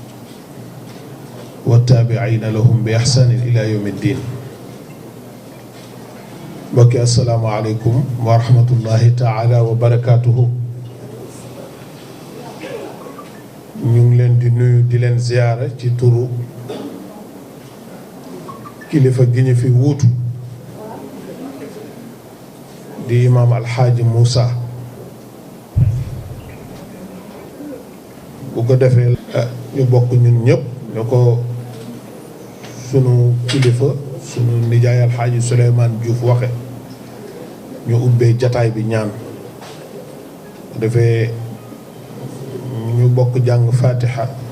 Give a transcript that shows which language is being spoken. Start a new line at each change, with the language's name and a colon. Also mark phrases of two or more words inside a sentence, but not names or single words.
Arabic: والتابعين لهم بإحسان إلى يوم الدين. بكي السلام عليكم ورحمة الله تعالى وبركاته.
Wolof: ñu ngi leen di nuyu di leen ziyaara ci turu kilifa gi ñu fi wuutu di imaam Alxaaji Moussa. bu ko defee ñu bokk ñun ñëpp ñu ko sunu kilifa sunu nijaay Alxaaji Souleymane Diouf waxe ñu ubbee jataay bi ñaan bu defee ñu bokk jàng fatiha